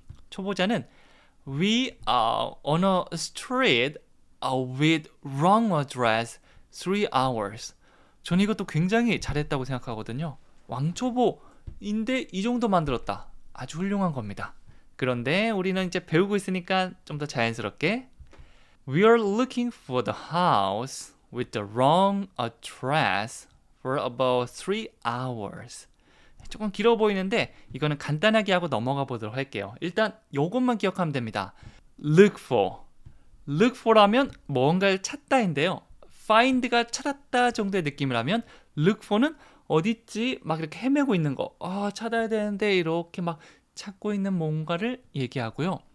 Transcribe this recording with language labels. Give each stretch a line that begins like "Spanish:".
Korean: 초보자는
English: We are on a street with wrong address 3 hours.
Korean: 저는 이것도 굉장히 잘했다고 생각하거든요. 왕초보인데 이 정도 만들었다. 아주 훌륭한 겁니다. 그런데 우리는 이제 배우고 있으니까 좀 더 자연스럽게
English: We are looking for the house with the wrong address for about 3 hours.
Korean: 조금 길어 보이는데 이거는 간단하게 하고 넘어가 보도록 할게요. 일단 요것만 기억하면 됩니다.
English: Look for. Look for
Korean: 라면 뭔가를 찾다인데요. find가 찾았다 정도의 느낌이라면
English: look for
Korean: 는 어딨지? 막 이렇게 헤매고 있는 거. 찾아야 되는데 이렇게 막 찾고 있는 뭔가를 얘기하고요.